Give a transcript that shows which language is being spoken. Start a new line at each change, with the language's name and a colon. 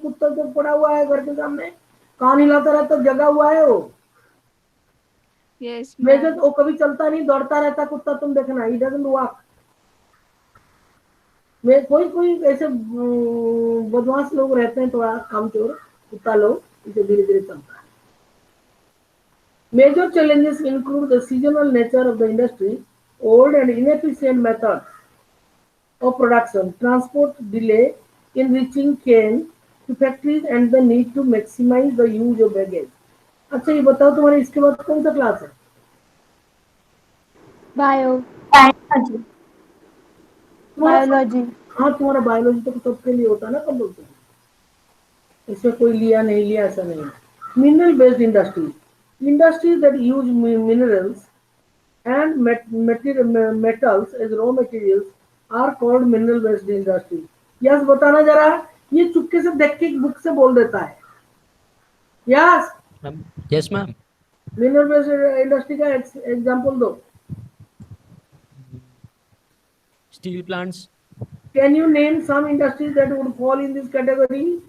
Hindi: कुत्ता तो पड़ा हुआ है घर के सामने, कान हिलाता रहता, जगा हुआ है वो।
English: yes
Hindi: मेजर वो कभी चलता नहीं, दौड़ता रहता कुत्ता, तुम देखना,
English: He doesn't walk.
Hindi: में कोई ऐसे बदमाश लोग रहते हैं, थोड़ा कामचोर कुत्ता लोग, इसे धीरे धीरे चलता है।
English: Major challenges include the seasonal nature of the industry, old and inefficient methods of production, transport delay in reaching cane to factories, and the need to maximize the use of baggage.
Hindi: अच्छा ये बताओ, तुम्हारे इसके बाद कौन सा class है।
English: Biology. Biology.
Hindi: हाँ, तुम्हारा बायोलॉजी तो सबके लिए होता है ना कंपल्सरी, इसमें कोई लिया नहीं लिया ऐसा नहीं है।
English: Mineral based industries that use minerals and metals as raw materials are called mineral based industry.
Hindi: Yes बताना जरा, ये चुपके से देख के बुक से बोल देता है।
English: Yes yes ma'am.
Hindi: Mineral based industry का एग्जांपल दो।
English: Steel plants. Can you name some industries that would fall in this category.